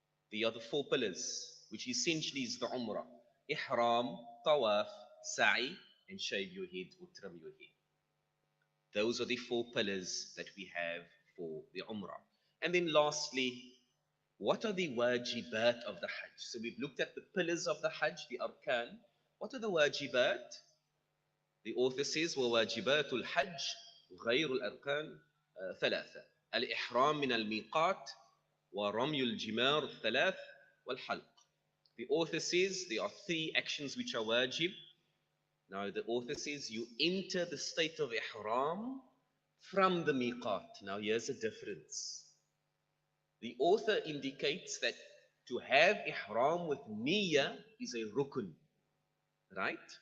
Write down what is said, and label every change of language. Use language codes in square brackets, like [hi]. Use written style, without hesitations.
[en] The other four pillars, which essentially is the Umrah: Ihram, Tawaf, Sa'i, and shave your head or trim your head. Those are the four pillars that we have for the Umrah. And then lastly, what are the wajibat of the Hajj? So we've looked at the pillars of the Hajj, the arkan. What are the wajibat? The author says, [ar] وواجبات الحج غير الأركان ثلاثة: الإحرام من الميقات ورمي الجمار الثلاث والحلق. [en] The author says there are three actions which are wajib. Now the author says you enter the state of ihram from the miqat. Now here's a difference. The author indicates that to have ihram with niyyah is a rukun, right?